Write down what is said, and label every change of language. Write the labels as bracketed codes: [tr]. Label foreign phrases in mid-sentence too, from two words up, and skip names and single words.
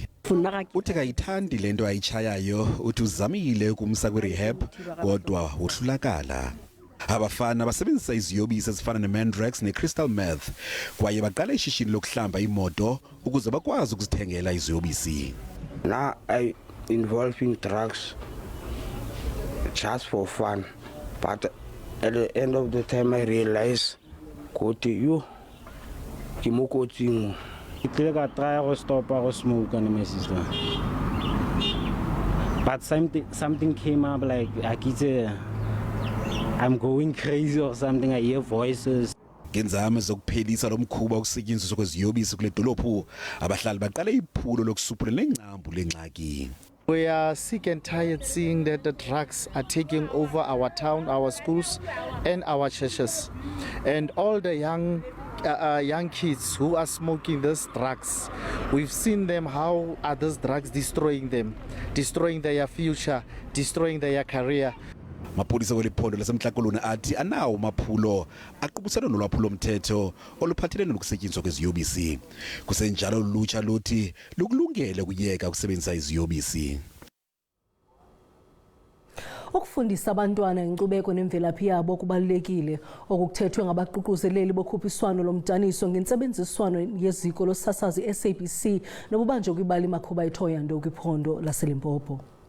[xh] Uthi kayithandi lento ayitshayayo, uthi uzamile ukumsa kwi-rehab kodwa wohlulakala. Abafana basebenzisa iziyobisi ezifana ne-mandrax ne-crystal meth kwaye baqala ishishini lokuhlamba imoto ukuze bakwazi ukuzithengela iziyobisi. [en] Now I involve in drugs just for fun, but at the end of the time I realize you kimokotsing. I try to stop smoke and my sister. But something came up like I'm going crazy or something. I hear voices. [xh] Ngenzame zokuphelisa lomkhuba ukusetyenziswa kweziyobisi kule dolophu abahlali baqala iphulo lokusuphulela ingcambu lengxaki. [en] We are sick and tired seeing that the drugs are taking over our town, our schools and our churches. And all the young kids who are smoking these drugs, we've seen them, how are these drugs destroying them, destroying their future, destroying their career. [xh] Mapolisa weliphondo laseMntla-Koloni athi anawo maphulo aqubusana nolwaphulo mthetho oluphathelene nokusetyenziswa kweziyobisi. Kusenjalo lutsha luthi lukulungele ukuyeka ukusebenzisa iziyobisi. Ukufundisa abantwana inkcubeko nemvelaphi yabo kubalulekile okukuthethwe ngabaququzeleli bokhuphiswano lomdaniso ngentsebenziswano yeziko losasazi SABC nobubanjwe kwibali Makhuba eThoyando kwiphondo laseLimpopo.